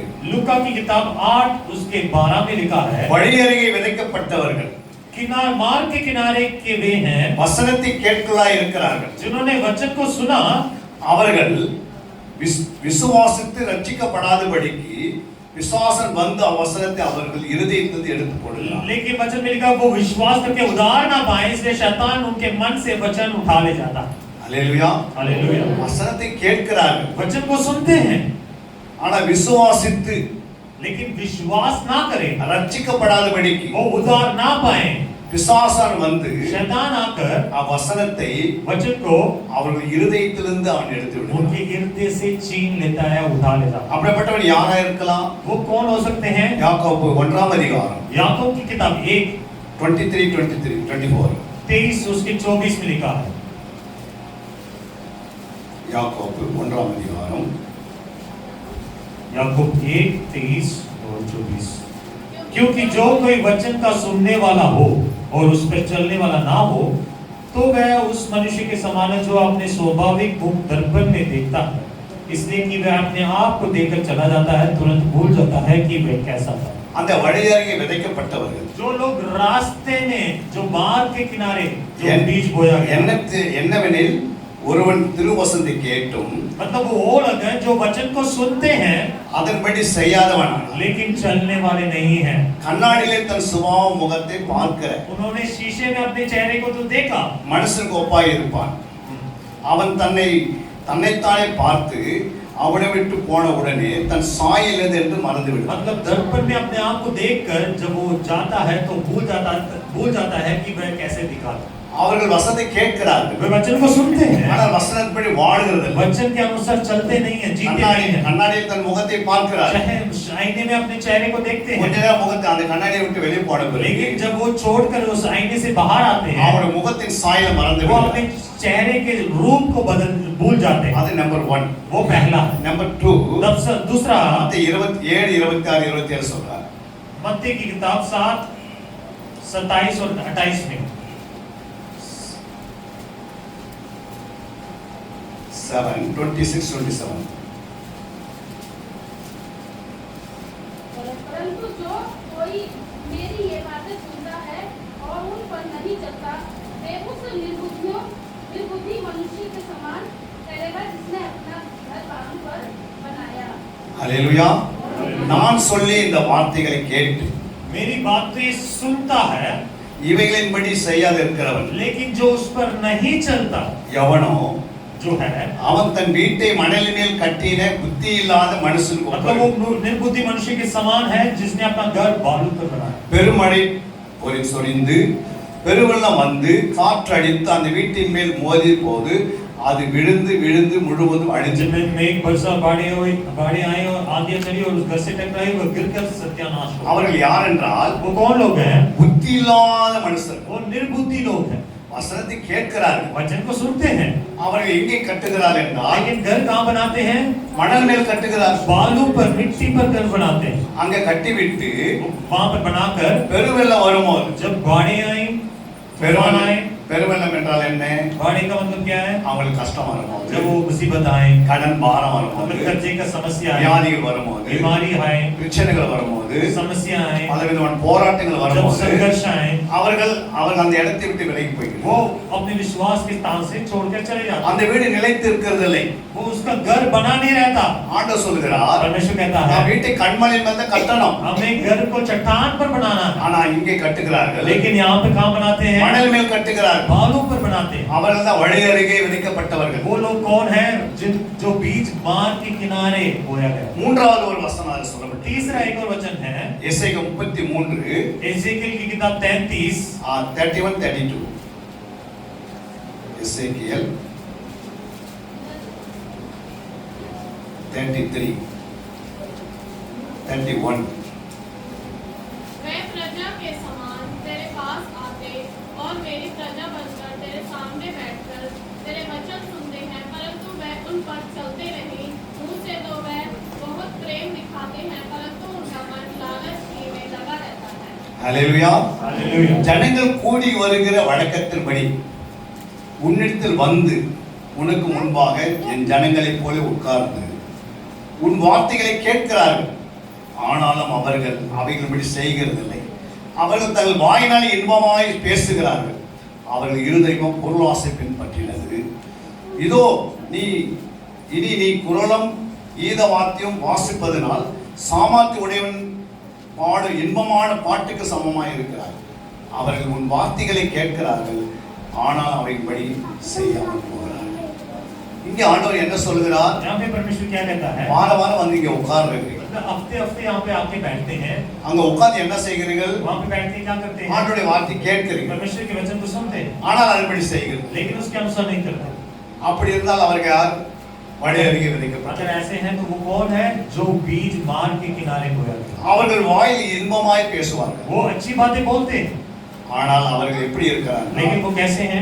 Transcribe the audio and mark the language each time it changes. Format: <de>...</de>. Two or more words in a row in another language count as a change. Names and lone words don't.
<hi>लूका की किताब 8 उसके 12 में लिखा है,</hi> <ta>வழி அருகே விதைக்கப்பட்டவர்கள்</ta> <hi>मार्ग के किनारे के वे हैं</hi> <ta>வசனத்தை கேட்கலாய் இருக்கிறார்கள்.</ta> <hi>जिन्होंने वचन को सुना,</hi> <ta>அவர்கள் விசுவாசித்து ரட்சிக்கப்படாதபடிக்கு விசுவாசம் வந்து அவசரத்தை அவர்கள் இருதயத்திலிருந்து எடுத்து போடலாம்.</ta> <hi>लेकिन वचन में लिखा वो विश्वास करके उधार ना पाए, इसलिए शैतान उनके मन से वचन उठा ले जाता है।</hi> <ta>அல்லேலூயா.</ta> <hi>हालेलुया।</hi> <ta>வசனத்தை கேட்கிறார்கள்,</ta> <hi>वचन को सुनते हैं</hi> <ta>ஆனா விசுவாசித்து</ta> <hi>लेकिन विश्वास ना करें,</hi> <ta>ரட்சிக்கப்படாதபடிக்கு</ta> <hi>वो उधार ना पाए,</hi> <ta>பிசாசான் வந்து</ta> <hi>शैतान आकर</hi> <ta>வசனத்தை</ta> <hi>वचन को</hi> <ta>அவர்கள் இருதயத்திலிருந்து அவன் எடுத்து விடுவான்.</ta> <hi>उनके हृदय से छीन लेता है, उठा लेता है।</hi> <ta>அப்படிப்பட்டவன் யாரா இருக்கலாம்?</ta> <hi>वो कौन हो सकते हैं?</hi> <ta>யாக்கோபு 1ஆம் அதிகாரம்</ta> <hi>याकूब की किताब 1 23-24. 23 उसके 24 में लिखा है।</hi> <ta>யாக்கோபு 1ஆம் அதிகாரம்</ta> <hi>याकूब 1 23 और 24। क्योंकि जो कोई वचन का सुनने वाला हो और उस पर चलने वाला ना हो, तो वह उस मनुष्य के समान है जो अपने स्वाभाविक मुख दर्पण में देखता है, इसलिए कि वह अपने आप को देखकर चला जाता है, तुरंत भूल जाता है कि वह कैसा था।</hi> <ta>அந்த வழி அருகே விதைக்கப்பட்டவர்கள்</ta> <hi>जो लोग रास्ते में, जो मार्ग के किनारे जो बीज बोया गया,</hi> <ta>என்னவெனில் ஒருவன் திருவசனத்தை கேட்டும்</ta> <hi>मतलब वो लोग हैं जो वचन को सुनते हैं</hi> <ta>அதன்படி செய்யாதவன்,</ta> <hi>लेकिन चलने वाले नहीं हैं।</hi> <ta>கண்ணாடியிலே தன் சுபாவ முகத்தை பார்க்கிற</ta> <hi>उन्होंने शीशे में अपने चेहरे को तो देखा,</hi> <ta>மனுஷனுக்கு ஒப்பாய் இருப்பான். அவன் தன்னைத்தானே பார்த்து அவனை விட்டு போன உடனே தன் சாயல் என்று மறந்து விடுவான்.</ta> <hi>मतलब दर्पण में अपने आप को देखकर जब वो जाता है तो भूल जाता है कि वह कैसे दिखा था.</hi> <ta>அவர்கள் வசனத்தை கேட்கிறார்கள்,</ta> <hi>वे वचन को सुनते हैं</hi> <ta>ஆனால் வசனத்தின்படி வாழ்கிறது.</ta> <hi>वचन के अनुसार चलते नहीं है, जीते नहीं है.</hi> <ta>கண்ணாடியில் தன் முகத்தை பார்க்கிறார்கள்,</ta> <hi>चाहे आईने में अपने चेहरे को देखते हैं,</hi> <ta>கொஞ்ச நேரம் முகத்தை அந்த கண்ணாடியை விட்டு வெளியே போன பிறகு</ta> <hi>लेकिन जब वो छोड़कर उस आईने से बाहर आते हैं</hi> <ta>அவருடைய முகத்தின் சாயலை மறந்து</ta> <hi>वो</hi> <ta>விடுவார்கள்.</ta> <hi>अपने चेहरे के रूप को भूल जाते हैं.</hi> <ta>அது நம்பர் 1.</ta> <hi>वो पहला. नंबर 2 दूसरा</hi> <ta>மத்தேயு 27 26 27 சொல்றார்.</ta> <hi>मत्ती की किताब 7 27 और 28 में 7:26-27 परंतु जो कोई मेरी ये बातें सुनता है और उन पर नहीं चलता वे उस निर्बुद्धि मनुष्य के समान ठहरेगा जिसने अपना घर बालू पर बनाया.</hi> <ta>ஹல்லேலூயா. நான் சொல்லி இந்த வார்த்தைகளை கேட்டு</ta> <hi>मेरी बात तो ये सुनता है</hi> <ta>இவைகளின்படி செய்யாது இருக்கிறவன்</ta> <hi>लेकिन जो उस पर नहीं चलता</hi> <ta>எவனோ</ta> <hi>जो है</hi> <ta>அவன் தன் வீட்டை மணலின் மேல் கட்டின புத்தி இல்லாத மனுஷனுக்கு</ta> <hi>मतलब</hi> <ta>ஒப்பான்.</ta> <hi>वो निर्बुद्धि मनुष्य के समान है जिसने अपना घर बालू पर बनाया.</hi> <ta>பெருமழை சொரிந்து பெருவெள்ளம் வந்து காற்றடித்து அந்த வீட்டின் மேல் மோதிய போது அது விழுந்து விழுந்து முழுவதும் அழிஞ்சு.</ta> <hi>जब मेघ बरसा बाढ़ें आई और आंधियां चली और उस घर से टकराई वो गिरकर सत्यानाश हो.</hi> <ta>அவர்கள் யார் என்றால்</ta> <hi>वो कौन लोग हैं?</hi> <ta>புத்தி இல்லாத மனுஷர்.</ta> <hi>वो निर्बुद्धि लोग हैं.</hi> <ta>வசனத்தை கேட்கிறார்கள்,</ta> <hi>वचन को सुनते हैं</hi> <ta>அவர்கள் எங்கே கட்டுகிறார்கள் என்றால்</ta> <hi>लेकिन घर कहाँ बनाते हैं?</hi> <ta>மணல் மேல் கட்டுகிறார்கள்.</ta> <hi>बालू पर मिट्टी पर घर बनाते हैं.</hi> <ta>அங்க கட்டிவிட்டு</ta> <hi>वहां पर बनाकर</hi> <ta>பெருவெள்ளம் வரும்போது</ta> <hi>जब बाढ़ें आई तूफान आए.</hi> <ta>பெருவெள்ளம் என்றால் என்ன?</ta> <hi>बाढ़ का मतलब क्या है?</hi> <ta>அவங்களுக்கு கஷ்டம் வரும்போது,</ta> <hi>जब वो मुसीबत आए,</hi> <ta>கடன் பாரம் வரும்போது,</ta> <hi>मतलब कर्जे का समस्या आए,</hi> <ta>வியாதிகள் வரும்போது,</ta> <hi>बीमारी आए,</hi> <ta>பிரச்சனைகள் வரும்போது,</ta> <hi>समस्या आए,</hi> <ta>பலவிதமான போராட்டங்கள்</ta> <hi>जब</hi> <ta>வரும்போது</ta> <hi>संघर्ष आए,</hi> <ta>அவர்கள் அந்த இடத்தை விட்டு விலகி போய்கிறார்கள்.</ta> <hi>वो अपने विश्वास के स्थान से छोड़कर चले जाते</hi> <ta>அந்த வீடு நிலைத்து இருக்கிறதில்லை.</ta> <hi>वो उसका घर बना नहीं रहता.</hi> <ta>ஆண்டவர் சொல்கிறார்,</ta> <hi>परमेश्वर कहता है</hi> <ta>நான் வீட்டை கண்மலையின் மேல் தான் கட்டணும்.</ta> <hi>हमें घर को चट्टान पर बनाना है,</hi> <ta>ஆனா இங்கே கட்டுகிறார்கள்,</ta> <hi>लेकिन यहाँ पे कहाँ बनाते हैं?</hi> <ta>மணல் மேல் கட்டுகிறார்கள்.</ta> <hi>बालू पर बनाते हैं.</hi> <ta>அவர்கள் தான் வழி அருகே விதைக்கப்பட்டவர்கள்.</ta> <hi>वो लोग कौन है? जो बीज मार्ग के किनारे बोया गया.</hi> <ta>மூன்றாவது ஒரு வசனம் அது சொல்லப்பட்டு</ta> <hi>तीसरा एक और वचन है</hi> <ta>எசேக்கியேல் 33</ta> <hi>एजेकिएल की किताब 33</hi> <ta>31 32 எசேக்கியேல் 33 31</ta> <hi>वे प्रजा के समान तेरे पास आते और मेरी प्रजा बनकर तेरे सामने बैठकर तेरे वचन सुनते हैं, परंतु वे उन पर चलते नहीं. मुंह से तो वे बहुत प्रेम दिखाते हैं, परंतु उनका मन लालच ही में लगा रहता है.</hi> <ta>ஹல்லேலூயா.</ta> <hi>हालेलुया.</hi> <ta>ஜனங்கள் கூடி வருகிற வழக்கத்தின்படி உன்னிடத்தில் வந்து உனக்கு முன்பாக என் ஜனங்களைப் போல உட்கார்ந்து உன் வார்த்தைகளை கேட்கிறார்கள், ஆனாலும் அவர்கள் அவைகளின்படி செய்கிறதில்லை. அவர்கள் தங்கள் வாயினால் இன்பமாய் பேசுகிறார்கள், அவர்கள் இருதயம் பொருளாசை பின்பற்றினது. இதோ இனி நீ குரலும் ஈத வாத்தியம் வாசிப்பதனால் சாமர்த்திய உடையவன் பாடு இன்பமான பாட்டுக்கு சமமாய் இருக்கிறார். அவர்கள் உன் வார்த்தைகளை கேட்கிறார்கள், ஆனால் அவைபடி செய்யாமல் போகிறார்கள். இங்கே ஆண்டவர் என்ன சொல்கிறார்?</ta> <hi>यहाँ पे परमेश्वर क्या कहता है?</hi> <ta>வார வாரம் வந்து இங்க உட்கார்றீங்க,</ta> <hi>हफ्ते हफ्ते यहाँ पे आके बैठते हैं,</hi> <ta>அங்க உட்கார்ந்து என்ன செய்கிறீர்கள்?</ta> <hi>वहाँ पे बैठ के क्या करते हैं?</hi> <ta>ஆண்டவருடைய வார்த்தை கேட்கிறீங்க,</ta> <hi>परमेश्वर के वचन को सुनते हैं,</hi> <ta>ஆனால் அதன்படி செய்கிறது.</ta> <hi>लेकिन उसके अनुसार नहीं करते.</hi> <ta>அப்படி இருந்தால் அவர்கள் யார்? வழி அருகே விதைக்கப்பட்டார்.</ta> <hi>अगर ऐसे हैं तो वो कौन है? जो बीज मार्ग के किनारे बोया गया.</hi> <ta>அவர்கள் வாயில் இன்பமாய் பேசுவார்கள்,</ta> <hi>वो अच्छी बातें बोलते हैं,</hi> <ta>ஆனால் அவர்கள் எப்படி இருக்கிறார்கள்?</ta> <hi>लेकिन वो कैसे हैं?</hi>